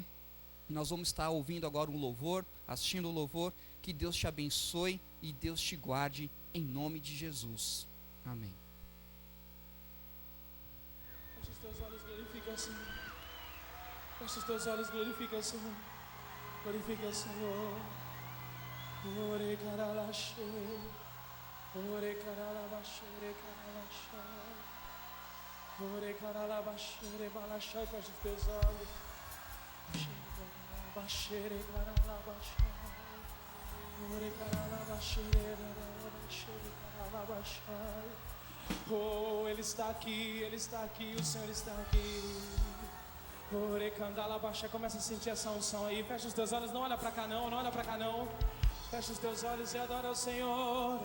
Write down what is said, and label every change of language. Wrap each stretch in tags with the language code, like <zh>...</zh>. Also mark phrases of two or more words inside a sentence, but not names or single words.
<pt>Nós vamos estar ouvindo agora um louvor, assistindo o louvor. Que Deus te abençoe e Deus te guarde em nome de Jesus. Amém. Feche os teus olhos, glorifica o Senhor. Feche os teus olhos, glorifica o Senhor. Glorifica o Senhor. Ore caralaxe, ore caralabaxe, ore caralaxe, ore caralabaxe, ore balaxe. Feche os teus olhos. Baixere caralabaxe, ore caralabaxe, ore caralabaxe. Oh, Ele está aqui, o Senhor está aqui. Ore candalabaxa, começa a sentir essa unção aí. Fecha os teus olhos, não olha para cá não, não olha para cá não. Fecha os teus olhos e adora o Senhor.</pt>